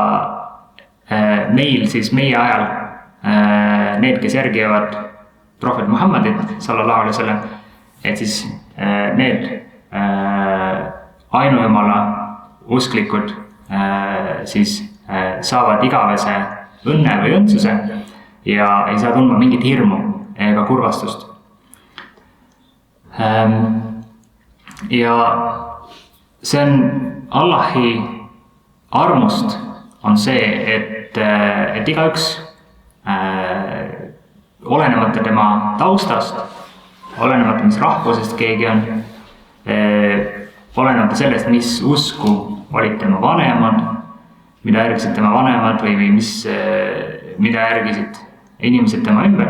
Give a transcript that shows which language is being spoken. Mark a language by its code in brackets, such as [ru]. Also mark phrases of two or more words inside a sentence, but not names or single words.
[et] meil siis meie ajal need, kes järgivad prohvet Muhammadit [ar] صلى الله عليه وسلم, [et] et siis need ainujumala usklikud siis saavad igavese õnne või õndsuse ja ei saa tundma mingit hirmu ega kurvastust. Ja see on Allahi armust on see, et igaüks olenemata tema taustast, olenemata mis rahvusest keegi on, olenemata sellest, mis usku olid tema vanemad, mida järgisid tema vanemad või mida järgisid inimesed tema ümber.